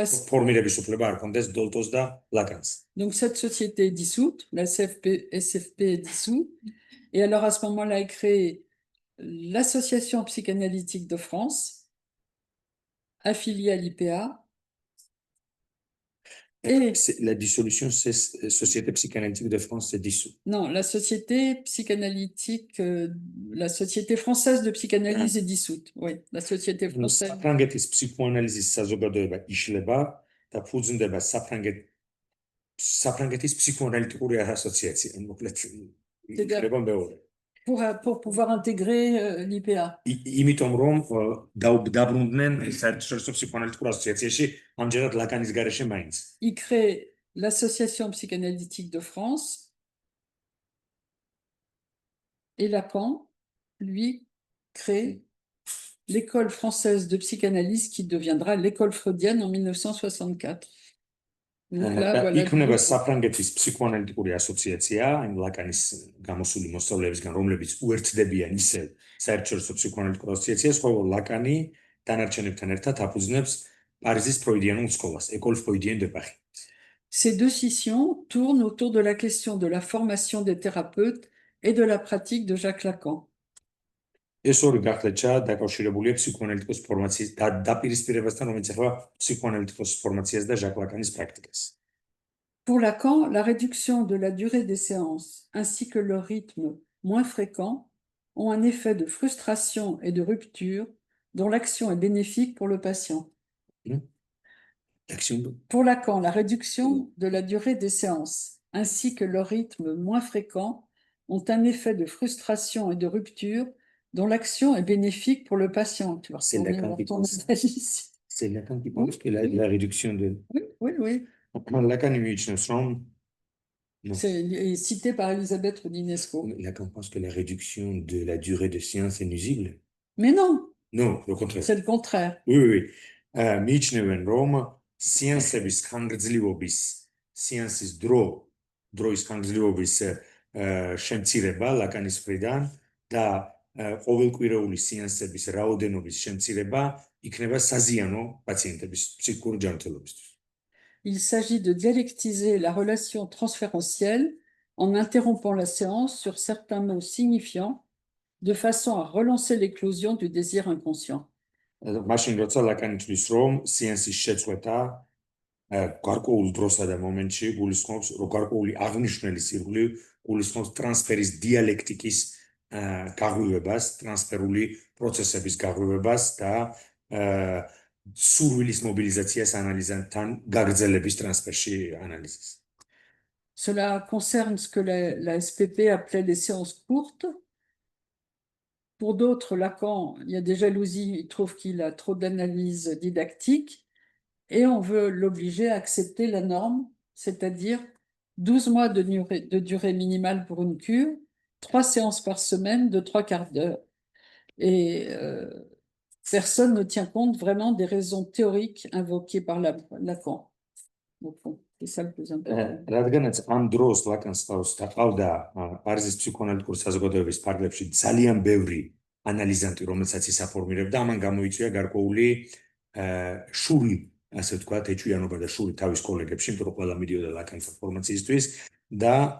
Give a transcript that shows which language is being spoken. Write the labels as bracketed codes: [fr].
[ka] ფორმირების უფლება არ ქონდეს დოლტოს და ლაკანს. [fr] Donc cette société est dissoute, la SFP est dissoute, et alors à ce moment-là est créée l'Association psychanalytique de France, affiliée à l'IPA. Et La dissolution, c'est Société psychanalytique de France, c'est dissous. non, la société psychanalytique, la société française de psychanalyse est dissoute. Oui, la société française. [ka] საფრანგეთის ფსიქოანალიზის საზოგადოება იშლება და ფუძნდება საფრანგეთის ფსიქოანალიტიკური ასოციაცია. მოკლედ იქნება მეორე. [fr] Pour pouvoir intégrer l'IPA. [ka] იმიტომ რომ დაბრუნდნენ საერთაშორისო ფსიქოანალიტიკურ ასოციაციაში ამჯერად ლაკანის გარეშე მაინც. [fr] Il crée l'association psychanalytique de France et Lacan, lui, crée l'école française de psychanalyse qui deviendra l'école freudienne en 1964. Donc là, voilà. [ka] იქნება საფრანგეთის ფსიქოანალიტიკური ასოციაცია, იმ ლაკანის გამოსული მოსწავლეებისგან, რომლებიც უერთდებიან ისევ საერთაშორისო ფსიქოანალიტიკურ ასოციაციას, ხოლო ლაკანი დანარჩენებთან ერთად აფუძნებს პარიზის ფროიდიანულ სკოლას, École Freudienne de Paris. [fr] Ces deux scissions tournent autour de la question de la formation des thérapeutes et de la pratique de Jacques Lacan. [ka] ეს ორი გახლეჩა დაკავშირებულია ფსიქოანალიტიკის ფორმაციის დაპირისპირებასთან, რომელიც ეხება ფსიქოანალიტიკის ფორმაციას და ჟაკ ლაკანის პრაქტიკას. [fr] Pour Lacan, la réduction de la durée des séances ainsi que leur rythme moins fréquent ont un effet de frustration et de rupture dont l'action est bénéfique pour le patient. Pour Lacan, la réduction de la durée des séances ainsi que leur rythme moins fréquent ont un effet de frustration et de rupture dont l'action est bénéfique pour le patient. Tu vois, c'est Lacan qui pense. C'est Lacan qui pense que la réduction de... Oui. Lacan imagine from... C'est cité par Elisabeth Rodinesco. Lacan pense que la réduction de la durée de séance est nuisible. Mais non. Non, le contraire. C'est le contraire. Oui. [ka] Მიჩნევენ რომ სეანსების ხანგრძლივობის, სეანსის დროის ხანგრძლივობის შემცირება ლაკანის მხრიდან და ყოველკვირეული სეანსების რაოდენობის შემცირება იქნება საზიანო პაციენტების ფსიქიკური ჯანმრთელობისთვის. [fr] Il s'agit de dialectiser la relation transférentielle en interrompant la séance sur certains mots signifiants de façon à relancer l'éclosion du désir inconscient. [ka] მაშინ როცა ლაკანი თვლის რომ სეანსის შეწყვეტა გარკვეულ დროსა და მომენტში გულისხმობს გარკვეული აღნიშნული სირგული გულისხმობს ტრანსფერის დიალექტიკის გაღვივებას, ტრანსფერული პროცესების გაღვივებას და სურვილის მობილიზაციას ანალიზანტთან გაგრძელების ტრანსფერში ანალიზის. [fr] Cela concerne ce que la SPP appelait les séances courtes. Pour d'autres, Lacan, il y a des jalousies, il trouve qu'il a trop d'analyse didactique et on veut l'obliger à accepter la norme, c'est-à-dire 12 mois de durée minimale pour une cure, 3 séances par semaine de 3 quarts d'heure. Et personne ne tient compte vraiment des raisons théoriques invoquées par Lacan. Au fond, c'est ça le plus important. [ka] რადგანაც ამ დროს ლაკანს დაყავდა პარიზის ფსიქოანალიტიკური საზოგადოების ფარგლებში ძალიან ბევრი ანალიზანტი, რომელსაც ის აფორმირებდა, ამან გამოიწვია გარკვეული შური, ასე ვთქვათ, ეჭვიანობა და შური თავის კოლეგებში, იმიტომ რომ ყველა მიდიოდა ლაკანის ფორმაციისთვის და